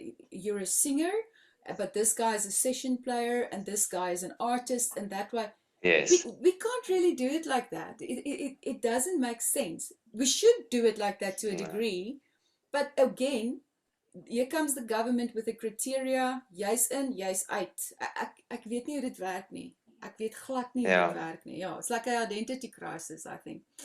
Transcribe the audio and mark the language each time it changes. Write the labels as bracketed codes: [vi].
[en] You're a singer, but this guy is a session player, and this guy is an artist, and that way. Yes. We can't really do it like that. It doesn't make sense. We should do it like that to a degree, but again, here comes the government with the criteria. [af] Jy's in, jy's uit. Ek weet nie hoe dit werk nie. Ek weet glad nie hoe dit werk nie. [en] Yeah, it's like an identity crisis, I think.